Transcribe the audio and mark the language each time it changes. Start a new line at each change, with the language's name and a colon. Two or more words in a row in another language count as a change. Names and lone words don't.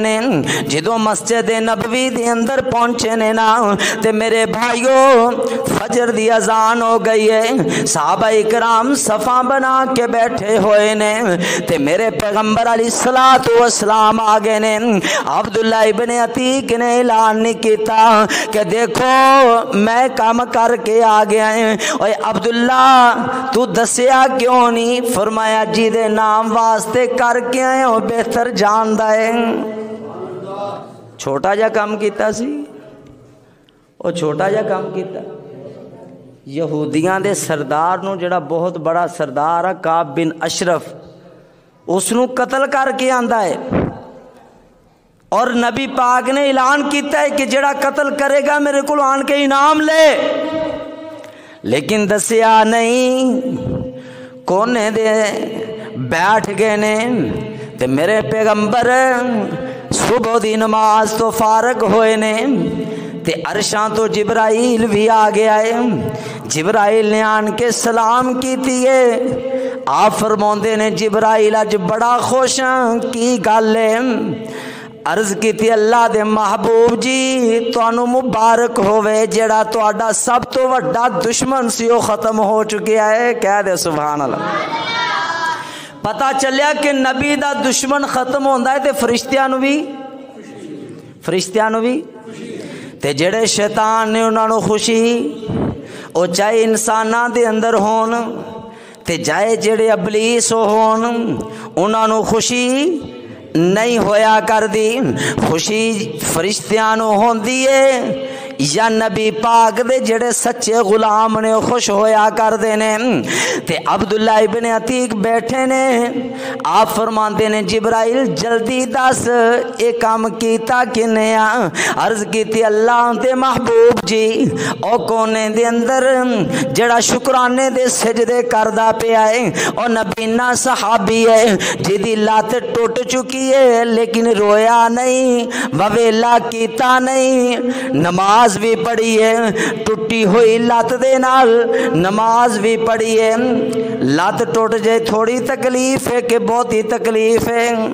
Punjabi: نے جدو مسجد نبوی دے اندر پہنچے نے نا تے میرے بھائیو فجر دی اذان ہو گئی ہے صحابہ اکرام صفاں بنا کے بیٹھے ہوئے نے تے میرے پیغمبر
Arabic: علیہ الصلوۃ والسلام
Punjabi: آگے نے عبداللہ ابن عتیق نے اعلان نہیں کیتا کہ دیکھو میں کام کر کے آ گیا ہیں اوے عبداللہ تو دسیا کیوں نہیں فرمایا جی دے نام واسطے کر کے آئے ہو بہتر جاندا ہے چھوٹا جا کام کیتا سی او چھوٹا جا کام کیتا یہودیاں دے سردار نو جڑا بہت بڑا سردار ہے کعب بن اشرف اس نو قتل کر کے آندا ہے اور نبی پاک نے اعلان کیتا ہے کہ جڑا قتل کرے گا میرے کو آن کے انعام لے لیکن دسیا نہیں کونے دے بیٹھ گئے نے تے میرے پیغمبر صبح دی نماز تو فارغ ہوئے نے تے عرشاں تو جبرائیل بھی آ گیا ہے جبرائیل نے آن کے سلام کیتی ہے آپ فرماندے نے جبرائیل اج بڑا خوش کی گل ہے عرض کی تھی اللہ دے محبوب جی تانوں مبارک ہوئے جڑا تہاڈا سب تو وڈا دشمن سی وہ ختم ہو چکیا ہے کہہ دے
Arabic: سبحان اللہ
Punjabi: پتہ چلیا کہ نبی دا دشمن ختم ہوندا ہے تے فرشتیاں نو بھی تے جڑے شیطان نے انہاں نو خوشی او چاہے انساناں دے اندر ہون تے چاہے جڑے ابلیس ہون انہاں نو خوشی نہیں ہویا کر دی خوشی فرشتیاں نو ہوندی ہے یا نبی پاک دے جڑے سچے غلام نے خوش ہویا کر دے نے تے عبداللہ ابن عتیق بیٹھے نے آپ فرماندے نے جبرائیل جلدی دس اے کام کیتا کنے عرض کیتی اللہ دے محبوب جی او کونے دے اندر جڑا شکرانے دے سجدے کردا پیا ہے او نبینا صحابی ہے جدی لات ٹوٹ چکی ہے لیکن رویا نہیں وویلا کیتا نہیں نماز بھی پڑھی ہے ٹوٹی ہوئی لات دے نال نماز بھی پڑھی ہے لات ٹوٹ جائے تھوڑی تکلیف ہے کہ بہت ہی تکلیف ہے